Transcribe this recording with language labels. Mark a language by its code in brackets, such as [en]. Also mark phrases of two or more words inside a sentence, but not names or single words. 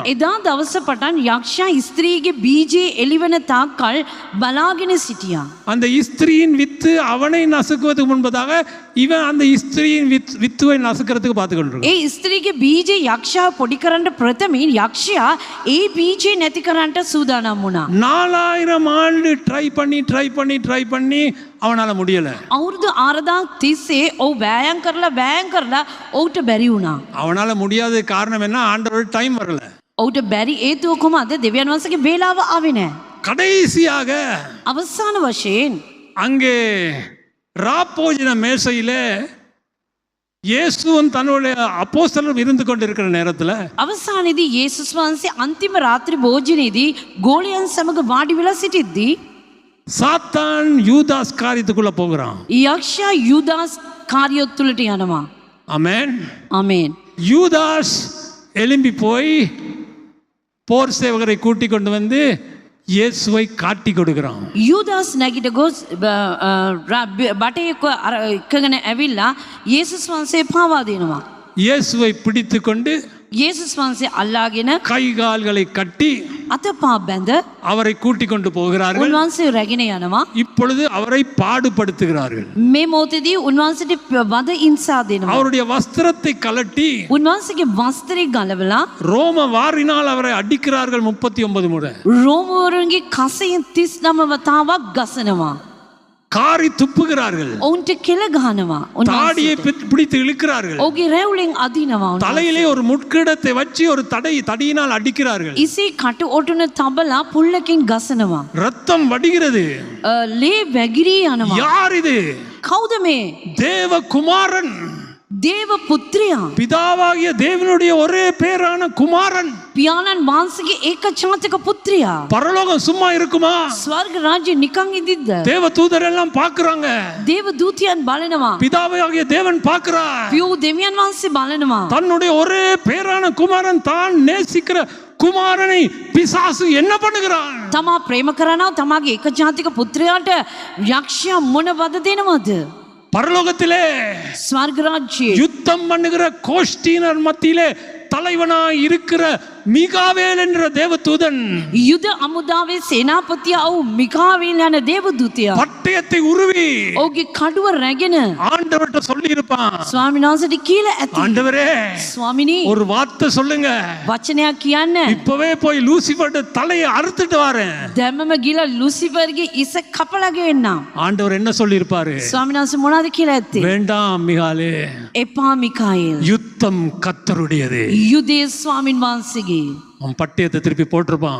[si] එදා දවස පටන් යක්ෂයා ස්ත්‍රීගේ බීජය එළිවන තාක්කල් බලාගෙන සිටියා. [ta] அந்த ஸ்திரியின் வித்து அவனை நசுக்குவதற்கு முன்பதாக இவன் அந்த ஸ்திரியின் வித்துவை நசுக்கிறதுக்கு பார்த்து கொண்டிருக்கான். [si] ඒ ස්ත්‍රීගේ බීජය යක්ෂයා පොඩි කරන්න ප්‍රථමයෙන් යක්ෂයා ඒ බීජය නැති කරන්නට සූදානම් වුණා. [ta] 4000 ஆண்டு ட்ரை பண்ணி அவனால முடியல. [si] අවුරුදු 4000 තිස්සේ ඔහු වෑයම් කරලා ඔහුට බැරි වුණා. [ta] அவனால முடியாத காரணம் என்ன? ஆண்டவர் டைம் வரல. [si] ඔහුට බැරි හේතුව කොහොමද? දෙවියන් වහන්සේගේ වේලාව ආවේ නැහැ. [ta] கடைசியாக [si] අවසාන වශයෙන් [ta] அங்கே ராப்போஜன மேசையில இயேசுவும் தன்னுடைய அப்போஸ்தலரும் இருந்து கொண்டிருக்கிற நேரத்தில் [si] අවසානයේදී යේසුස් වහන්සේ අන්තිම රාත්‍රී භෝජනයේදී ගෝලියන් සමග වාඩි වෙලා සිටිද්දී [ta] சாத்தான் யூதாஸ் காரியத்துக்குள்ள போகிறான். [si] යක්ෂයා යුදාස් කාර්යොත් තුලට යනවා. [ta] ஆமென். [si] ආමේන්. [ta] யூதாஸ் எழும்பி போய் போர் சேவகரை கூட்டிக் கொண்டு வந்து இயேசுவை காட்டி கொடுக்கிறான். [si] යුදාස් නැගිට ගොස් බටේ එකගෙන ඇවිල්ලා යේසුස් වහන්සේ පාවා දෙනවා. [ta] இயேசுவை பிடித்து கொண்டு [si] යේසුස් වහන්සේ අල්ලාගෙන [ta] கை கால்களை கட்டி [si] අතපා බැඳ [ta] அவரை கூட்டிக் கொண்டு போகிறார்கள். [si] උන්වහන්සේ රැගෙන යනවා. [ta] இப்பொழுது அவரை பாடுபடுத்துகிறார்கள். [si] මේ මොහොතේදී උන්වහන්සේට වද ඉන්සා දෙනවා. [ta] அவருடைய வஸ்திரத்தை கலட்டி [si] උන්වහන්සේගේ වස්ත්‍රය ගලවලා [ta] ரோம வாரினால் அவரை அடிக்கிறார்கள் 39 முறை. [si] රෝමවරුන්ගේ කසයෙන් 39 වතාවක් ගසනවා. [ta] காரி துப்புகிறார்கள். [si] ඔවුන්ට කෙල ගහනවා. [ta] தாடியை பிடித்து இழுக்கிறார்கள். [si] ඔහුගේ රැවුලෙන් අදිනවා. [ta] தலையிலே ஒரு முட்கிடத்தை வச்சு ஒரு தடியினால் அடிக்கிறார்கள். [si] ඉසේ කට ඔටුන තබලා පුල්ලකින් ගසනවා. [ta] ரத்தம் வடிகிறது. [si] ලේ වැගිරී යනවා. [ta] யார் இது? [si] කවුද මේ? [ta] தேவகுமாரன், [si] දේව පුත්‍රයා, [ta] பிதாவாகிய தேவனுடைய ஒரே பேரான குமாரன். [si] පියාණන් වහන්සේගේ ඒකචාතක පුත්‍රයා. [ta] பரலோகம் சும்மா இருக்குமா? [si] ස්වර්ග රාජ්‍ය නිකන් ඉදිද්ද? [ta] தேவ தூதர் எல்லாம் பார்க்கறாங்க. [si] දේව දූතයන් බලනවා. [ta] பிதாவாகிய தேவன் பார்க்கிறார். [si] පියෝ දෙවියන් වහන්සේ බලනවා. [ta] தன்னுடைய ஒரே பேரான குமாரன் தான் நேசிக்கிற குமாரனை பிசாசு என்ன பண்ணுகிறான்? [si] තමා ප්‍රේම කරනවා තමාගේ ඒකජාතික පුත්‍රයාට යක්ෂයා මොන වද දෙනවද? [ta] பரலோகத்திலே [si] ස්වර්ග රාජ්‍යයේ [ta] யுத்தம் பண்ணுகிற கோஷ்டியினர் மத்தியிலே தலைவனாய் இருக்கிற மிகாவேல் என்ற தேவதூதன் [si] යුද අමුදාවේ සේනාපතියා වූ මිකාවේල් යන දේවදූතයා [ta] பட்டயத்தை உருவி [si] ඔහුගේ කඩුව රැගෙන [ta] ஆண்டவர்கிட்ட சொல்லி இருப்பான். [si] ස්වාමීන් වහන්සේට කියලා ඇති. [ta] ஆண்டவரே, [si] ස්වාමිනී [ta] ஒரு வார்த்தை சொல்லுங்க, [si] වචනයක් කියන්න. [ta] இப்பவே போய் லூசிபர்ட தலையை அறுத்துட்டு வரேன். [si] දැම්මම ගිල ලුසිෆර්ගේ ඉස කපලා ගෙන්නම්. [ta] ஆண்டவர் என்ன சொல்லி இருப்பாரு? [si] ස්වාමීන් වහන්සේ මොනවද කියලා ඇත්තේ? [ta] வேண்டாம் மிகாலே, [si] එපා මිකාኤල්. [ta] யுத்தம் கர்த்தருடையது. [si] යුදේ ස්වාමීන් වහන්සේගේ. [ta] அவன் பட்டயத்தை திருப்பி போட்டிருப்பான்.